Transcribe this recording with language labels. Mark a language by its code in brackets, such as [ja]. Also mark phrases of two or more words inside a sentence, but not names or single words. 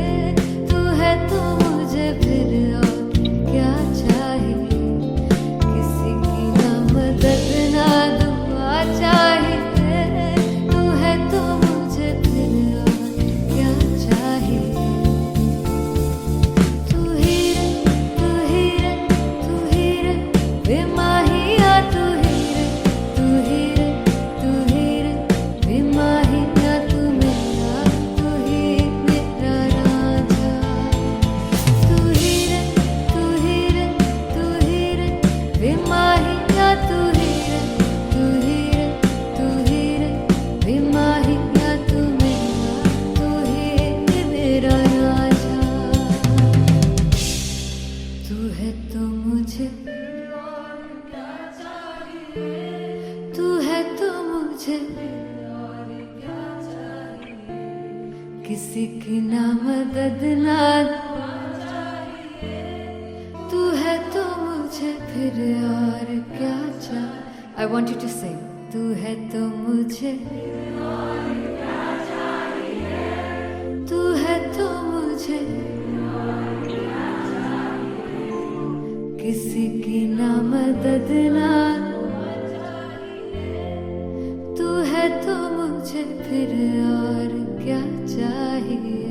[hi] तू है तो मुझे फिर और क्या चाहिए। किसी की ना मदद ना दुआ चाहिए। तू है तो मुझे फिर और क्या चाहिए। तू ही रे तू ही रे तू ही रे बेमाहिया तू ही रे तू ही रे तू ही रे बेमाहिया तू मेरा राजा। तू ही रे तू ही रे तू ही रे बेमाहिया तू ही रे तू ही रे तू ही रे बेमाहिया तू ही मेरा राजा। तू है तो मुझे तू है तो मुझे किसी की ना मदद ना तू है तो मुझे फिर और क्या चाह। [en] I want you to sing. [hi] तू है तो मुझे तू है तो मुझे किसी की ना मदद ना तू है तो मुझे फिर और क्या चाहिए।